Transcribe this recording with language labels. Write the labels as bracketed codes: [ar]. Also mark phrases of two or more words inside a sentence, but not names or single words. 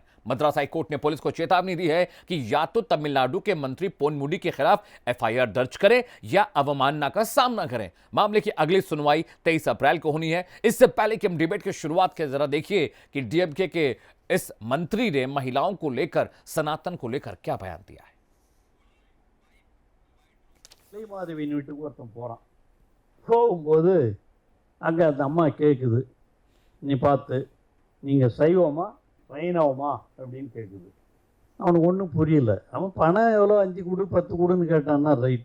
[hi] मद्रास हाईकोर्ट ने पुलिस को चेतावनी दी है कि या तो तमिलनाडु के मंत्री पोनमुडी के खिलाफ एफआईआर दर्ज करें या अवमानना का सामना करें। मामले की अगली सुनवाई 23 अप्रैल को होनी है। इससे पहले कि हम डिबेट की शुरुआत के जरा देखिए कि डीएमके के इस मंत्री ने महिलाओं को लेकर, सनातन को लेकर क्या बयान दिया है। [ta] மாதவியின் வீட்டுக்கு ஒருத்தன் போகிறான். போகும்போது அங்கே அந்த அம்மா கேட்குது, நீ பார்த்து நீங்கள் சைவமா வைணவமா அப்படின்னு கேட்குது. அவனுக்கு ஒன்றும் புரியல. அவன் பணம் எவ்வளோ 5 கொடு 10 கொடுன்னு கேட்டான்னா ரைட்டு.